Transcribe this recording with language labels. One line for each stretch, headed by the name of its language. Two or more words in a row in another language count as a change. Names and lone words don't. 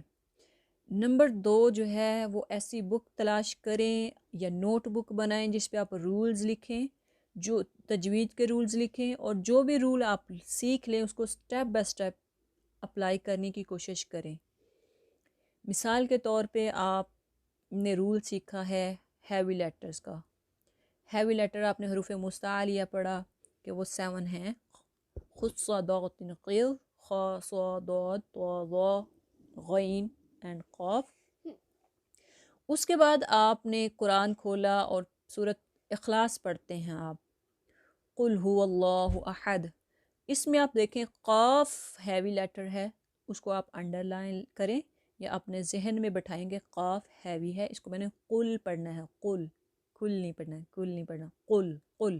Urdu: نمبر 2 جو ہے وہ ایسی بک تلاش کریں یا نوٹ بک بنائیں جس پہ آپ رولز لکھیں، جو تجوید کے رولز لکھیں، اور جو بھی رول آپ سیکھ لیں اس کو
English: step by step apply
Urdu: کرنے کی کوشش کریں۔ مثال کے طور پہ آپ نے رول سیکھا ہے
English: heavy letters
Urdu: کا،
English: heavy letter
Urdu: آپ نے حروف مستعلیہ پڑھا کہ وہ 7 ہیں، خ ص ض ق خ ص ض ط ظ غین اینڈ قاف۔ اس کے بعد آپ نے قرآن کھولا اور سورۃ اخلاص پڑھتے ہیں آپ،
Arabic: قل هو اللہ احد۔
Urdu: اس میں آپ دیکھیں قاف
English: heavy letter
Urdu: ہے، اس کو آپ
English: under line
Urdu: کریں یا اپنے ذہن میں بٹھائیں گے قاف ہیوی ہے، اس کو میں نے قل پڑھنا ہے، قل، کل نہیں پڑھنا ہے، کل نہیں پڑھنا، قل قل۔